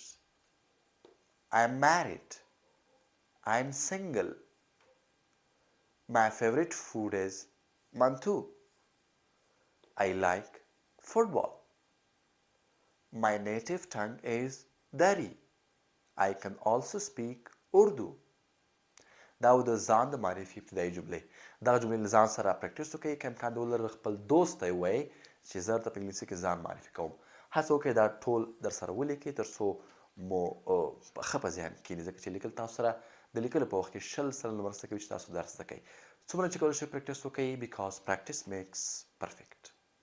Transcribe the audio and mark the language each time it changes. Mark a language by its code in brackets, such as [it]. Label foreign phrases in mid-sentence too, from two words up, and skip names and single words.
[en] I am married. I am single. My favorite food is منتو. I like football. My native tongue is Dari. I can also speak Urdu. [ps] دا و د ځان د معرفي ابتدایي جملې. دغه جملې له ځان سره پریکټس وکړئ که امکان د ولري خپل دوست ته یې ووایئ چې زه درته په انګلیسي کې ځان معرفي کوم. هڅه وکړئ دا ټول در سره ولیکئ تر څو مو ښه په ذهن کې کښېني، ځکه چې لیکل تاسو سره د لیکلو په وخت کې 100 سلنه مرسته کوي چې تاسو درس زده کوئ. څومره چې کولی شئ پریکټس وکړئ [en] because practice makes perfect.